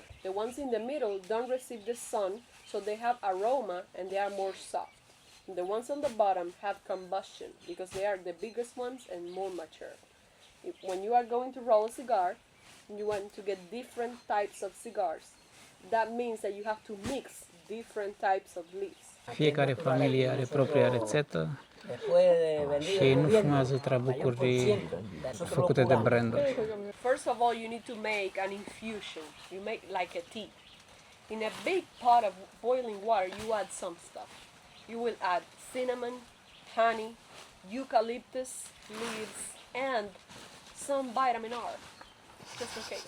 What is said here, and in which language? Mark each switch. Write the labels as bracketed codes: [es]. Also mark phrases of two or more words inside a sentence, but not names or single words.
[en] The ones in the middle don't receive the sun, so they have aroma and they are more soft. The ones on the bottom have combustion because they are the biggest ones and more mature. When you are going to roll a cigar, you want to get different types of cigars. That means that you have to mix different types of leaves. [ro] Fiecare familie are propria rețetă [es] Después de vendido [ro] și [es] el [ro] nu [es] gobierno, [ro] fumează [es] mayor [ro] trabucuri [es] por ciento, nosotros lo [ro] făcute de [es] curamos. [ro] branduri. [en] First of all, you need to make an infusion. You make like a tea. In a big pot of boiling water, you add some stuff. You will add cinnamon, honey, eucalyptus leaves, and some vitamin R, just in case.